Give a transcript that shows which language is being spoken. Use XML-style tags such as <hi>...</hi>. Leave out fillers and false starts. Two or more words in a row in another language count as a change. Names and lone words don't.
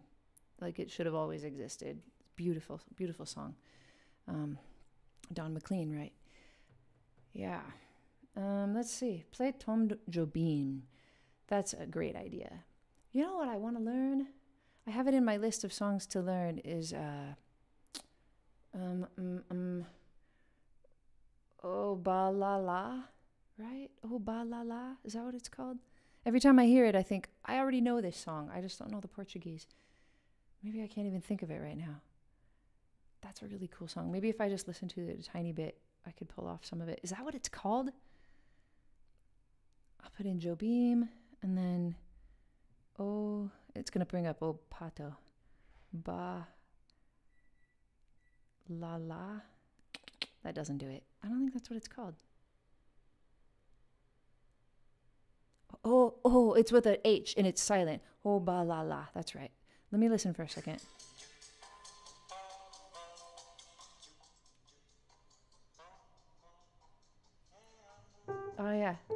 <en>Like it should have always existed. Beautiful, beautiful song. Don McLean, right? Yeah. Let's see. Play Tom Jobim. That's a great idea. You know what I want to learn? I have it in my list of songs to learn is Oh Ba La La, right? Oh Ba La La, is that what it's called? Every time I hear it, I think, I already know this song. I just don't know the Portuguese. Maybe I can't even think of it right now. That's a really cool song. Maybe if I just listen to it a tiny bit, I could pull off some of it. Is that what it's called? I'll put in Jobim, and then, oh, it's going to bring up Oh Pato. Ba La La. That doesn't do it. I don't think that's what it's called. Oh, it's with an H and it's silent. Oh, ba la la. That's right. Let me listen for a second. Oh, yeah.</en>